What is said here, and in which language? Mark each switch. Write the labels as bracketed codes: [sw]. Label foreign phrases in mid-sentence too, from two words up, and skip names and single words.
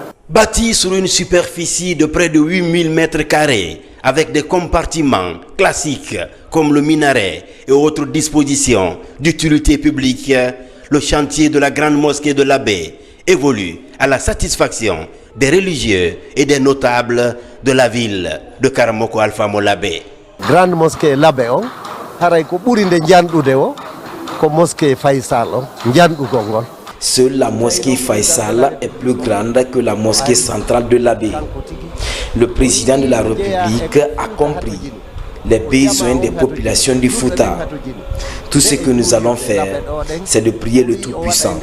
[fr] Bâti sur une superficie de près de 8000 mètres carrés avec des compartiments classiques comme le minaret et autres dispositions d'utilité publique, le chantier de la grande mosquée de l'Abbé évolue à la satisfaction des religieux et des notables de la ville de Karamoko Alpha Molabé. [ff] Grande mosquée l'Abbé on haray ko ɓuri nde janɗude o ko mosquée Faysal on janɗugol ngol. [fr] Seule la mosquée Faysal est plus grande que la mosquée centrale de l'Abbé. Le président de la République a compris les besoins des populations du Fouta. Tout ce que nous allons faire, c'est de prier le Tout-Puissant.